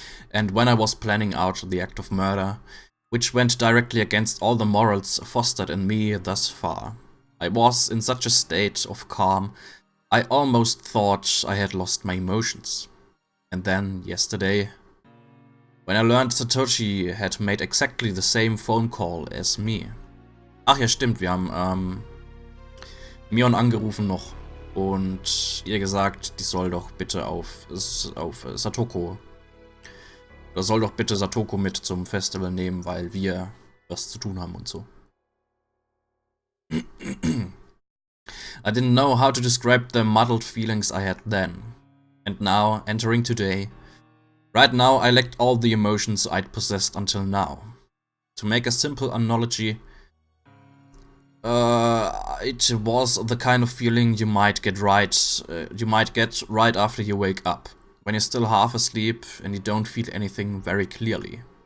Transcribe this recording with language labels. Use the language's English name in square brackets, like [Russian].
[English] And when I was planning out the act of murder, which went directly against all the morals fostered in me thus far, I was in such a state of calm I almost thought I had lost my emotions. And then, yesterday, when I learned Satoshi had made exactly the same phone call as me. [German] Ach ja, stimmt, wir haben Mion angerufen noch und ihr gesagt, die soll doch bitte auf Satoko, oder soll doch bitte Satoko mit zum Festival nehmen, weil wir was zu tun haben und so. [English] I didn't know how to describe the muddled feelings I had then. And now, entering today, right now I lacked all the emotions I'd possessed until now. To make a simple analogy, it was the kind of feeling you might get right after you wake up, when you're still half asleep and you don't feel anything very clearly.